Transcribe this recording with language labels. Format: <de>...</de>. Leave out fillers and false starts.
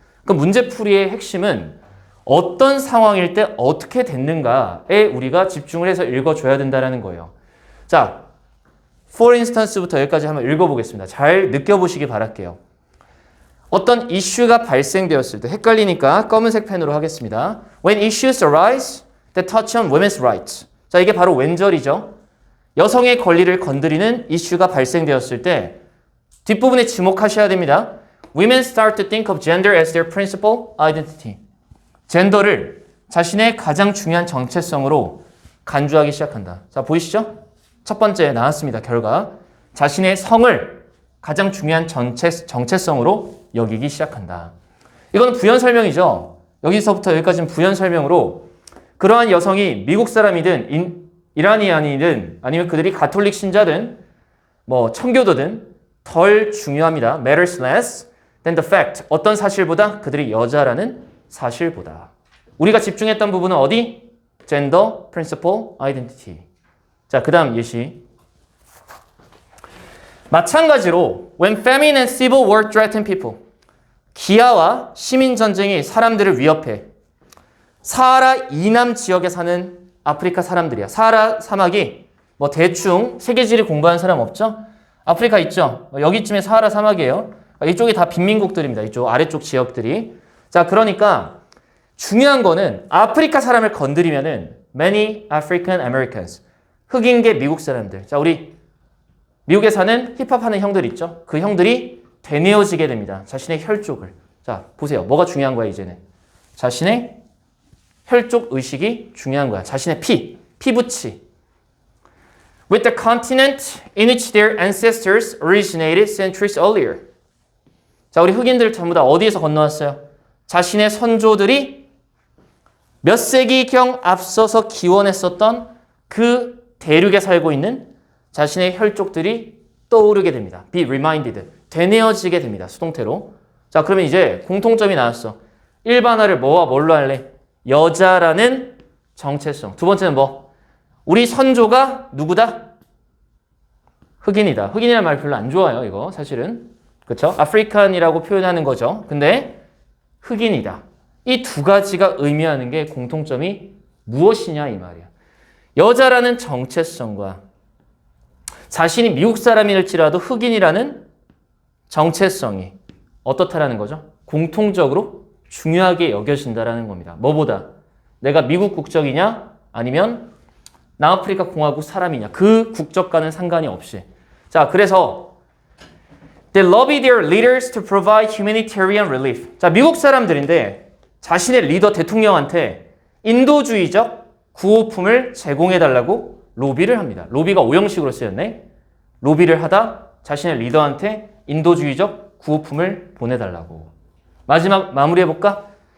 <ko>그럼 문제풀이의 핵심은 어떤 상황일 때 어떻게 됐는가에 우리가 집중을 해서 읽어줘야 된다는 거예요. 자,</ko> <en>for instance</en> <ko>부터 여기까지 한번 읽어보겠습니다. 잘 느껴보시기 바랄게요. 어떤 이슈가 발생되었을 때 헷갈리니까 검은색 펜으로 하겠습니다.</ko> <en>When issues arise that touch on women's rights.</en> <ko>자, 이게 바로 왼절이죠. 여성의 권리를 건드리는 이슈가 발생되었을 때 뒷부분에 지목하셔야 됩니다.</ko> <en>Women start to think of gender as their principal identity.</en> <ko>젠더를 자신의 가장 중요한 정체성으로 간주하기 시작한다. 자, 보이시죠? 첫 번째 나왔습니다. 결과. 자신의 성을 가장 중요한 정체성으로 여기기 시작한다. 이거는 부연 설명이죠. 여기서부터 여기까지는 부연 설명으로 그러한 여성이 미국 사람이든 이란이안이든 아니면 그들이 가톨릭 신자든 뭐 청교도든 덜 중요합니다.</ko> <en>matters less than the fact.</en> <ko>어떤 사실보다 그들이 여자라는 사실보다. 우리가 집중했던 부분은 어디?</ko> <en>gender, principal, identity.</en> <ko>자, 그 다음 예시. 마찬가지로</ko> <en>when famine and civil war threaten people.</en> <ko>기아와 시민전쟁이 사람들을 위협해. 사하라 이남 지역에 사는 아프리카 사람들이야. 사하라 사막이 뭐 대충 세계지리 공부한 사람 없죠? 아프리카 있죠? 여기쯤에 사하라 사막이에요. 이쪽이 다 빈민국들입니다. 이쪽 아래쪽 지역들이. 자, 그러니까 중요한 거는 아프리카 사람을 건드리면은</ko> <en>many African Americans.</en> <ko>흑인계 미국 사람들. 자, 우리 미국에 사는 힙합하는 형들 있죠? 그 형들이 되뇌어지게 됩니다. 자신의 혈족을. 자, 보세요. 뭐가 중요한 거야, 이제는? 자신의 혈족 의식이 중요한 거야. 자신의 피부치.</ko> <en>With the continent in which their ancestors originated centuries earlier.</en> <ko>자, 우리 흑인들 전부 다 어디에서 건너왔어요? 자신의 선조들이 몇 세기경 앞서서 기원했었던 그 대륙에 살고 있는 자신의 혈족들이 떠오르게 됩니다.</ko> <en>Be reminded.</en> <ko>되뇌어지게 됩니다. 수동태로. 자, 그러면 이제 공통점이 나왔어. 일반화를 뭐와 뭘로 할래? 여자라는 정체성. 두 번째는 뭐? 우리 선조가 누구다? 흑인이다. 흑인이라는 말 별로 안 좋아요, 이거 사실은. 그렇죠? 아프리칸이라고 표현하는 거죠. 근데 흑인이다. 이 두 가지가 의미하는 게 공통점이 무엇이냐 이 말이야. 여자라는 정체성과 자신이 미국 사람일지라도 흑인이라는 정체성이 어떻다라는 거죠? 공통적으로 중요하게 여겨진다라는 겁니다. 뭐보다? 내가 미국 국적이냐? 아니면 남아프리카 공화국 사람이냐? 그 국적과는 상관이 없이. 자, 그래서</ko> <en>They lobby their leaders to provide humanitarian relief.</en> <ko>자, 미국 사람들인데 자신의 리더 대통령한테 인도주의적 구호품을 제공해달라고 로비를 합니다. 로비가 오형식으로 쓰였네. 로비를 하다 자신의 리더한테 인도주의적 구호품을 보내달라고. 마지막 마무리해볼까?</ko>